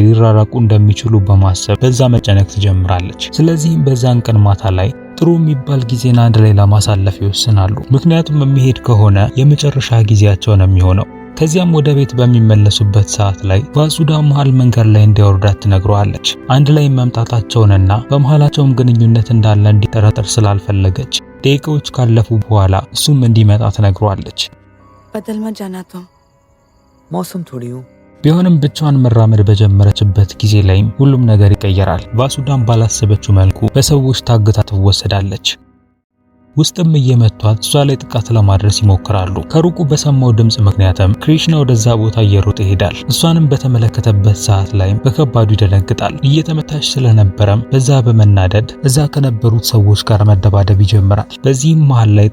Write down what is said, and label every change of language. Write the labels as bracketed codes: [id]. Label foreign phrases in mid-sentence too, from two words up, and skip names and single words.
[am] ሊራራቁ እንደሚችሉ በማሰብ በዛ መጨነቅ ትጀምራለች። ስለዚህም በዛን ቀን ማታ ላይ ጥሩ የሚባል ጊዜን አንድ ላይ ለማሳለፍ ይወስናሉ። ምክንያቱም የሚሄድ ከሆነ የመጨረሻ ጊዜያቸው ነው የሚሆነው። ከዚያም ወደ ቤት በሚመለሱበት ሰዓት ላይ ቫሱዳ መሃል መንገድ ላይ እንዲያወርዳት ትነግረዋለች። አንድ ላይ መምጣታቸውንና በመሃላቸውም ግንኙነት እንዳለ እንዲጠረጠር ስላልፈለገች ደቂቃዎች ካለፉ በኋላ እሱም እንዲመጣ ትነግረዋለች። [hi] बदल मत जाना तुम मौसम थोड़ी हूँ [am] ቢሆንም ብቻዋን መራመድ በጀመረችበት ጊዜ ላይም ሁሉም ነገር ይቀየራል። ቫሱዳም ባላሰበችው መልኩ በሰዎች ታግታ ትወሰዳለች። ውስጥም እየመቷት እሷ ላይ ጥቃት ለማድረስ ይሞክራሉ። ከሩቁ በሰማው ድምጽ ምክንያትም ክሪሽና ወደዛ ቦታ እየሮጠ ይሄዳል። እሷንም በተመለከተበት ሰዓት ላይ በከባዱ ይደነግጣል። እየተመታች ስለነበረም በዛ በመናደድ እዛ ከነበሩት ሰዎች ጋር መደባደብ ይጀምራል። በዚህም መሃል